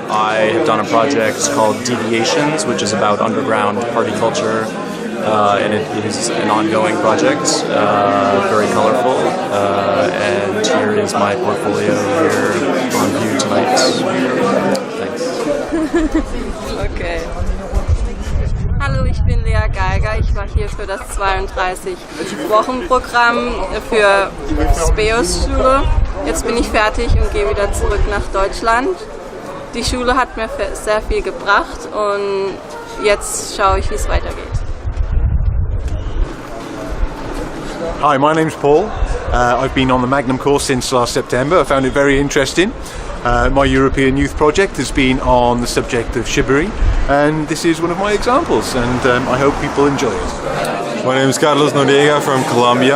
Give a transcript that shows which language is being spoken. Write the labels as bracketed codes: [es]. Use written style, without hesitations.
[en] I have done a project called Deviations, which is about underground party culture, and it is an ongoing project, very colorful, and here is my portfolio here on view tonight. Thanks. Okay. [de] Hallo, ich bin Lea Geiger. Ich war hier für das 32-Wochen-Programm für SPEOS-Schule. Jetzt bin ich fertig und gehe wieder zurück nach Deutschland. Die Schule hat mir sehr viel gebracht und jetzt schaue ich, wie es weitergeht. [en] Hi, my name's Paul. I've been on the Magnum course since last September. I found it very interesting. My European Youth Project has been on the subject of shibari, and this is one of my examples, and I hope people enjoy it. My name is Carlos Noriega from Colombia.